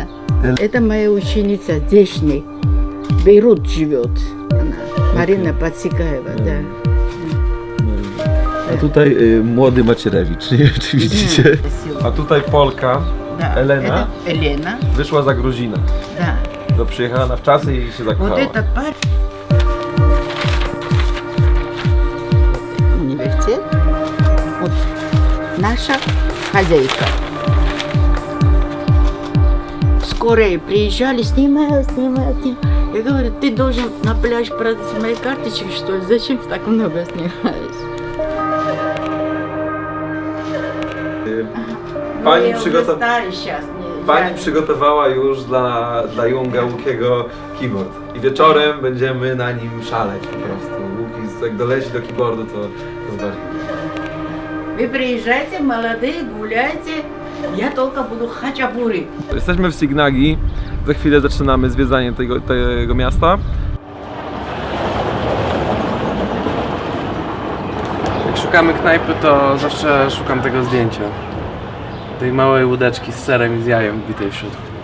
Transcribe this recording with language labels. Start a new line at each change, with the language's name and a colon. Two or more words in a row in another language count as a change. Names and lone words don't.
Russian: Это моя ученица здешняя. Бейрут живет. Она. Марина Подсекаева, да.
Polish: A tutaj młody Macierewicz, nie wiem czy widzicie.
Russian: Спасибо.
Polish: A tutaj Polka
Russian: Да. Елена? Это Елена,
Polish: wyszła za Gruzina.
Russian: да.
Polish: To przyjechała na wczasy i się
Russian: Вот
Polish: zakochała.
Russian: этот парень. Университет. Вот наша хозяйка. Скорые приезжали, снимают. Я говорю, ты должен на пляж продать мои карточки, что ли? Зачем ты так много снимаешь?
Polish: Pani,
Russian: Ну, я уже старый сейчас.
Polish: Pani przygotowała już dla Junga Łukiego keyboard. I wieczorem będziemy na nim szaleć po prostu. Łuki, jak doleci do keyboardu, to zobaczy.
Russian: Вы приезжайте, молодые, гуляйте. Я только буду хачапури.
Polish: Jesteśmy w Signagi. Za chwilę zaczynamy zwiedzanie tego miasta. Jak szukamy knajpy, to zawsze szukam tego zdjęcia. Tej małej łódeczki z serem i z jajem bitej w środku.